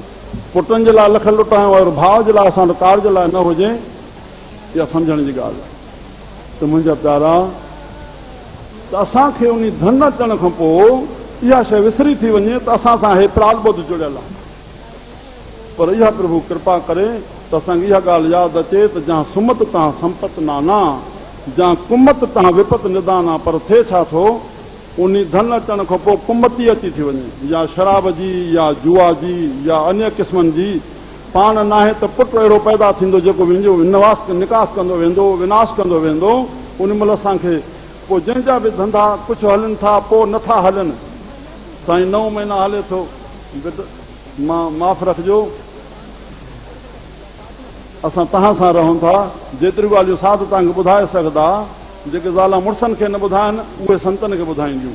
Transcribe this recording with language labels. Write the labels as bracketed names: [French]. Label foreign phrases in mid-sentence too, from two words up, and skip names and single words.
[Sindhi] पुटनि जे लाइ लख लुटायूं और भाउ जे लाइ असां वटि कार जे लाइ न हुजे, इहा सम्झण जी ॻाल्हि आहे। त मुंहिंजा प्यारा, त असांखे उन धन अचण खां पोइ इहा शइ विसरी थी वञे त असां सां हे प्राल ॿुध जुड़ियल आहे। पर इहा प्रभु कृपा करे त असांखे इहा ॻाल्हि यादि अचे त [Awadhi] जहाँ सुमत तव्हां संपत नाना, जहाँ कुमत तव्हां विपत निदान [Sindhi] आहे, पर थिए छा थो, उन धन अचण खां पोइ कुमती अची थी वञे, या शराब जी, या जुआ जी, या अन्य क़िस्मनि जी। पाण न आहे त पुटु अहिड़ो पैदा थींदो जेको मुंहिंजो निकास कंदो वेंदो, विनाश कंदो वेंदो। उन महिल असांखे पोइ जंहिंजा बि धंधा कुझु हलनि था, पोइ नथा हलनि। साईं 9 महीना हले थो, माफ़ रखिजो, असां तव्हां सां रहूं था, जेतिरियूं ॻाल्हियूं साधु तव्हांखे ॿुधाए सघंदा, जेके ज़ाला मुड़ुसनि खे न ॿुधाइनि उहे संतनि खे ॿुधाईंदियूं।